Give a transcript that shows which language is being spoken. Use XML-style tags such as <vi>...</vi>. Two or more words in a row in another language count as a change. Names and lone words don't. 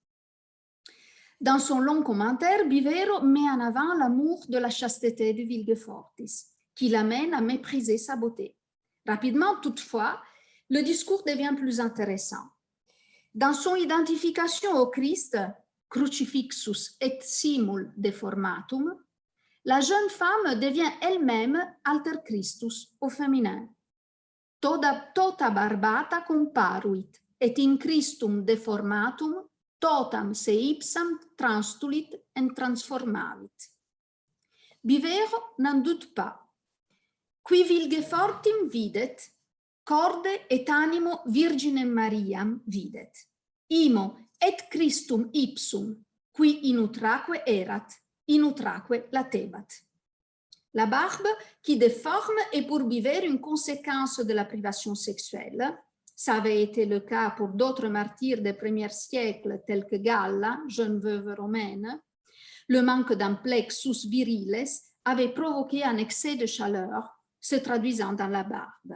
<fr>Dans son long commentaire, Bivero met en avant l'amour de la chasteté de Vilgefortis, qui l'amène à mépriser sa beauté. Rapidement, toutefois, le discours devient plus intéressant. Dans son identification au Christ,</fr> <la>Crucifixus et simul deformatum,</la> <fr>la jeune femme devient elle-même</fr> <la>alter Christus</la> <fr>au féminin.</fr> <la>Tota barbata comparuit, et in Christum deformatum, totam se ipsam transtulit et transformavit. Bivero n'en doute pas. Qui Vilgefortim videt, corde et animo Virginem Mariam videt. Imo et Christum ipsum, qui in utraque erat, in utraque latebat.</la> <fr>La barbe qui déforme est pour Bivero une conséquence de la privation sexuelle. Ça avait été le cas pour d'autres martyrs des premiers siècles tels que Galla, jeune veuve romaine. Le manque d'un</fr> <la>plexus viriles</la> <fr>avait provoqué un excès de chaleur, se traduisant dans la barbe.</fr>